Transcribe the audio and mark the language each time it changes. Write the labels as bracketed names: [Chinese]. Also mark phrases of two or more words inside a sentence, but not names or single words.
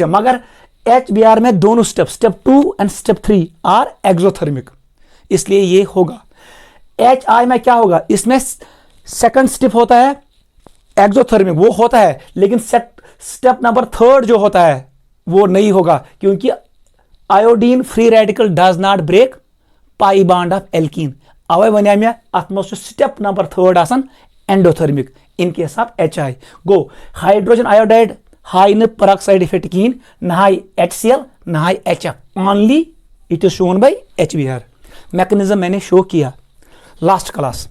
[Hindi] मगर HBr में दोनों [English] step 2 and step 3 are exothermic, [Hindi] इसलिए ये होगा। HI में क्या होगा, इसमें [English] second step [Hindi] होता है एक्सोथर्मिक वो होता है, लेकिन [English] step number 3 [Hindi] जो होता है वो नहीं होगा क्योंकि [English] iodine free radical does not break pi bond of alkene. [Kashmiri] अवे वन मे अत मज [English] step number 3 [Kashmiri] आसान [English] endothermic in case of HI. [Kashmiri] गो [English] hydrogen iodide [Kashmiri] हाई न [English] peroxide effect [Kashmiri] कहीं, न हाई HCl न हाई HF, [English] only it is shown by HBr. [Hindi] मैकेनिज्म मैंने शो किया लास्ट क्लास।